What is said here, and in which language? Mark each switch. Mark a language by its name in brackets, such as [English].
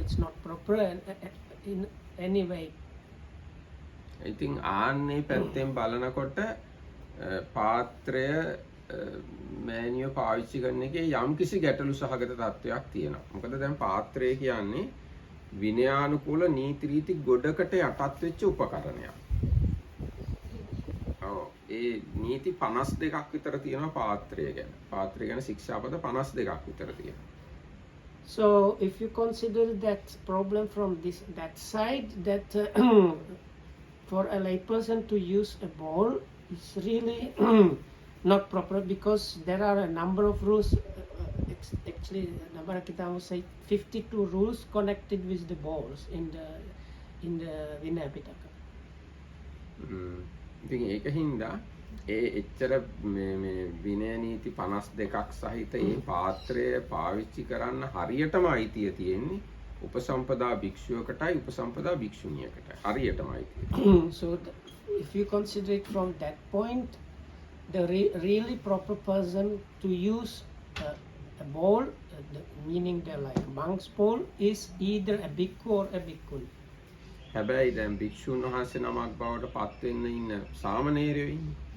[English] It's not proper in any way. [Sinhala] ඉතින් ආන්නේ පැත්තෙන් බලනකොට පාත්‍රය මෑනියෝ පාවිච්චි කරන එකේ යම්කිසි ගැටලු සහගත තත්වයක් තියෙනවා. මොකද දැන් පාත්‍රය කියන්නේ විනයානුකූල නීති රීති ගොඩකට යටත් වෙච්ච උපකරණයක්. ඔව් ඒ නීති 52ක් විතර තියෙනවා පාත්‍රය ගැන. පාත්‍රය ගැන ශික්ෂාපද 52ක් විතර තියෙනවා. [English] So if you consider that problem from that side, that for a layperson to use a bowl is really not proper, because there are a number of rules. Actually, Nabarakita will say 52 rules connected with the bowls in the Vinaya Pitaka. [Sinhala] ඉතින් ඒක හින්දා ඒ එච්චර මේ විනය නීති 52ක් සහිත ඒ පාත්‍රය පාවිච්චි කරන්න හරියටම අයිතිය තියෙන්නේ උපසම්පදා භික්ෂුවකටයි උපසම්පදා භික්ෂුණියකටයි හරියටම අයිතිය. [English] So if you consider it from that point, the really proper person to use a bowl, meaning the like monk's bowl, is either a bhikkhu or a bhikkhuni. [Sinhala] හැබැයි දැන් භික්ෂුන් වහන්සේ නමක් බවට පත් වෙන්න ඉන්න සාමණේරයෝ ඉන්නේ.